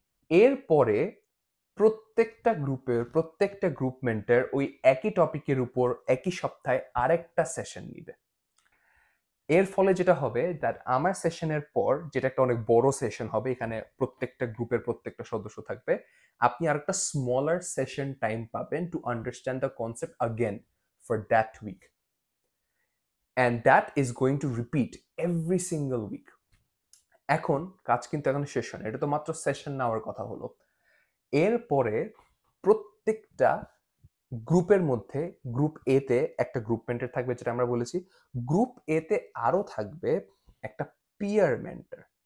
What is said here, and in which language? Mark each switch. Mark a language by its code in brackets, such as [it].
[bn] এরপরে প্রত্যেকটা group mentor ওই একই টপিকের উপর একই সপ্তাহে আরেকটা সেশন নিবে। এর ফলে যেটা হবে দ্যাট আমার সেশনের পর, যেটা একটা অনেক বড় সেশন হবে, এখানে প্রত্যেকটা গ্রুপের প্রত্যেকটা সদস্য থাকবে, আপনি আরেকটা স্মলার সেশন টাইম পাবেন [en] To understand the concept again for that week. And that is going to repeat every single week. [bn] এখন কাজ কিন্তু এখন শেষ হয় না, এটা তো মাত্র সেশন নেওয়ার কথা হলো। এরপরে প্রত্যেকটা গ্রুপের মধ্যে গ্রুপ এ তে একটা গ্রুপ মেন্টর থাকবে, যেটা আমরা বলেছি। গ্রুপ এ তে আরো থাকবে একটা পিয়ার মেন্টর।